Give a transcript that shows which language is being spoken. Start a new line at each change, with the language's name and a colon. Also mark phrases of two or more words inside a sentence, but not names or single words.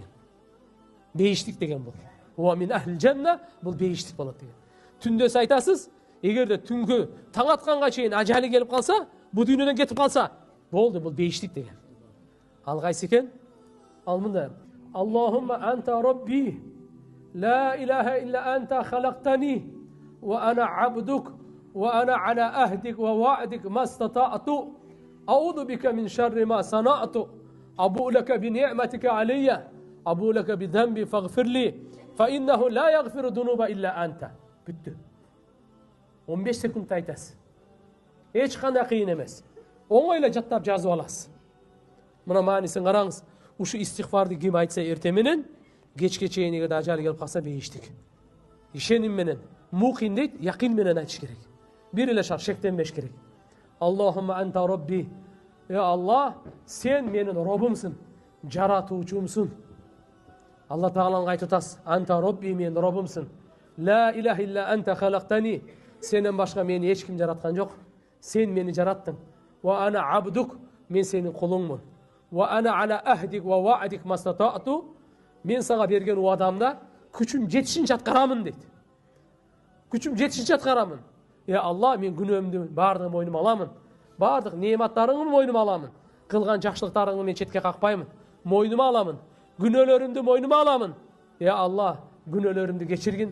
Kyrgyz: Бейиштик деген бул.
Arabic: ومن أهل الجنة,
Kyrgyz: бул бейиштик болот деген. Түндөс айтасыз, эгерде түнгө таң атканга чейин ажалы келип калса, бу дүйнөдөн кетип калса, болду, бул бейиштик деген. Ал кайсы экен? Ал мында:
Arabic: اللهم أنت ربي لا إله إلا أنت خلقتني, وأنا عبدك وأنا على عهدك ووعدك ما استطعت, أعوذ بك من شر ما صنعت أبوء لك بنعمتك علي أبوء لك بذنبي فاغفر لي فإنه لا يغفر الذنوب إلا أنت.
Kyrgyz: Бүттү. 15 секунд айтасыз. Эч кандай кыйын эмес. Оңойло жаттап жазып аласыз. Мына маанисин караңыз. Ушу истигфарды ким айтса эрте менен, кечке чейин эгерде ажалы келип калса бейиштик. Ишеним менен, мукин дейт, якин менен айтыш керек. Бир эле шарт, шектенбеш керек.
Arabic: اللهم أنت ربي.
Kyrgyz: Аллах, сен менин робумсун, жаратуучумсун. Алла Тағалаға айтып атасыз:
Arabic: أنت ربي,
Kyrgyz: мен робумсун.
Arabic: لا إله إلا أنت خلقتني.
Kyrgyz: Сенен башка мени эч ким жараткан жок. Сен мени жараттың.
Arabic: وأنا عبدك,
Kyrgyz: мен сенин кулуңмун.
Arabic: وأنا على عهدك ووعدك ما استطعت.
Kyrgyz: Мен сага берген уадамда күчүм жетишинче аткарамын дейт. Күчүм жетишинче аткарамын. Алла, мен күнөөмдү баардыгын мойнума аламын. Баардык неаматтарыңды мойнума аламын. Кылган жакшылыктарыңды мен четке какпаймын. Мойнума аламын. Күнөөлөрүмдү мойнума аламын. Алла, күнөөлөрүмдү кечиргин.